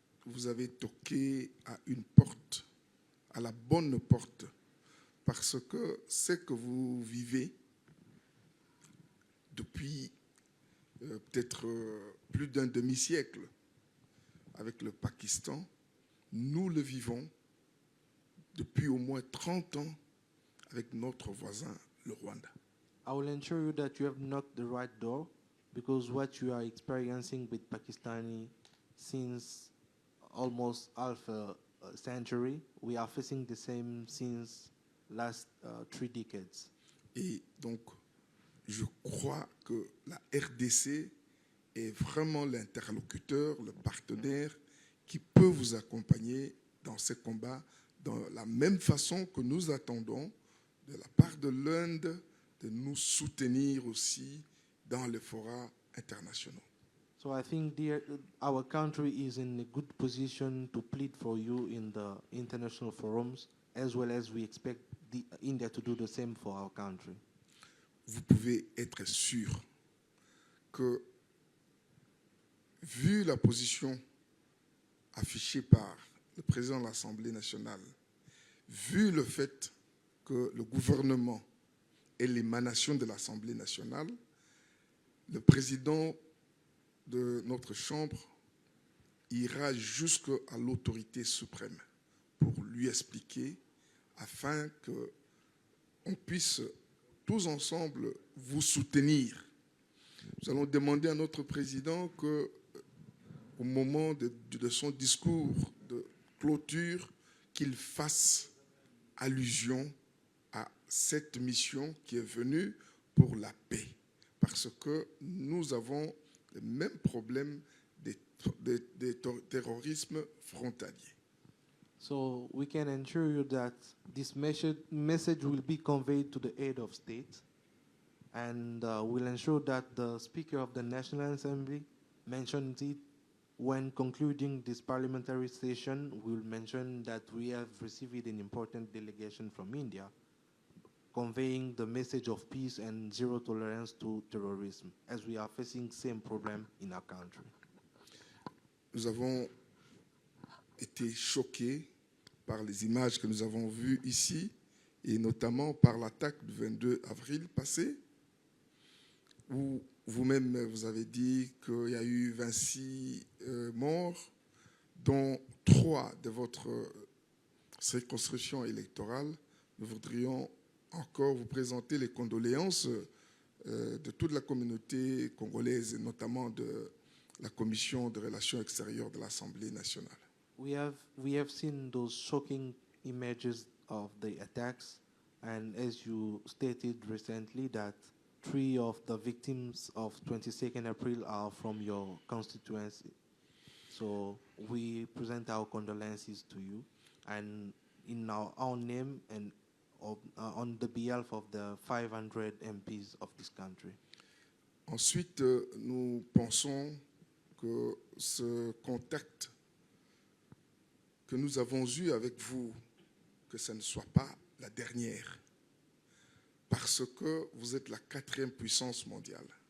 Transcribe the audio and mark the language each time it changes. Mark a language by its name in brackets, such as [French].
[French] vous avez toqué à une porte, à la bonne porte, parce que ce que vous vivez depuis peut-être plus d'un demi-siècle avec le Pakistan, nous le vivons depuis au moins 30 ans avec notre voisin, le Rwanda. [English] I will ensure you that you have knocked the right door, because what you are experiencing with Pakistani since almost half a century, we are facing the same since last 3 decades. [French] Et donc, je crois que la RDC est vraiment l'interlocuteur, le partenaire qui peut vous accompagner dans ces combats dans la même façon que nous attendons de la part de l'Inde de nous soutenir aussi dans les forats internationaux. [English] So I think our country is in a good position to plead for you in the international forums, as well as we expect India to do the same for our country. [French] Vous pouvez être sûr que, vu la position affichée par le président de l'Assemblée nationale, vu le fait que le gouvernement est l'émanation de l'Assemblée nationale, le président de notre Chambre ira jusqu'à l'autorité suprême pour lui expliquer, afin qu'on puisse tous ensemble vous soutenir. Nous allons demander à notre président qu'au moment de son discours de clôture, qu'il fasse allusion à cette mission qui est venue pour la paix. Parce que nous avons le même problème des terrorisme frontalier. [English] So we can ensure you that this message will be conveyed to the head of state, and we'll ensure that the Speaker of the National Assembly mentions it when concluding this parliamentary session. We'll mention that we have received an important delegation from India, conveying the message of peace and zero tolerance to terrorism, as we are facing the same problem in our country. [French] Nous avons été choqués par les images que nous avons vues ici, et notamment par l'attaque du 22 avril passé, où vous-même vous avez dit qu'il y a eu 26 morts, dont 3 de votre circonscription électorale. Nous voudrions encore vous présenter les condoléances de toute la communauté congolaise, et notamment de la Commission des Relations extérieures de l'Assemblée nationale. [English] We have seen those shocking images of the attacks, and as you stated recently, that 3 of the victims of 22nd April are from your constituency. So we present our condolences to you, and in our own name and on the behalf of the 500 MPs of this country. [French] Ensuite, nous pensons que ce contact que nous avons eu avec vous, que ce ne soit pas la dernière, parce que vous êtes la 4e puissance mondiale.